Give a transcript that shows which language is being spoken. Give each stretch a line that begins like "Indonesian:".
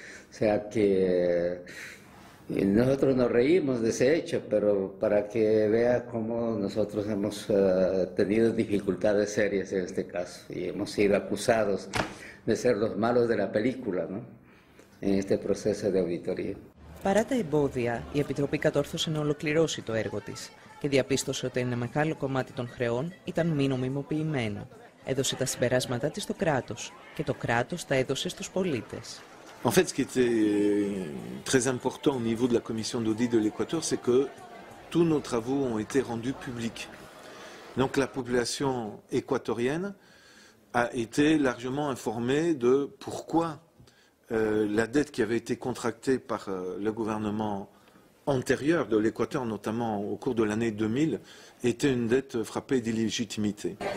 Spanish: O sea que nosotros nos reímos de ese hecho, pero para que vea cómo nosotros hemos tenido dificultades serias en este caso y hemos sido acusados de ser los malos de la película, ¿no? En este proceso de auditoría.
Greek: Παρά τα εμπόδια, η Επιτροπή κατόρθωσε να ολοκληρώσει το έργο της και διαπίστωσε ότι ένα μεγάλο κομμάτι των χρεών ήταν μη νομιμοποιημένο. Έδωσε τα συμπεράσματά της στο κράτος και το κράτος τα έδωσε στους πολίτες.
French: En fait, ce qui était très important au niveau de la commission d'audit de l'Équateur, c'est que tous nos travaux ont été rendus publics. Donc la population équatorienne a été largement informée de pourquoi la dette qui avait été contractée par le gouvernement antérieur de l'Équateur, notamment au cours de l'année 2000, était une dette frappée d'illégitimité.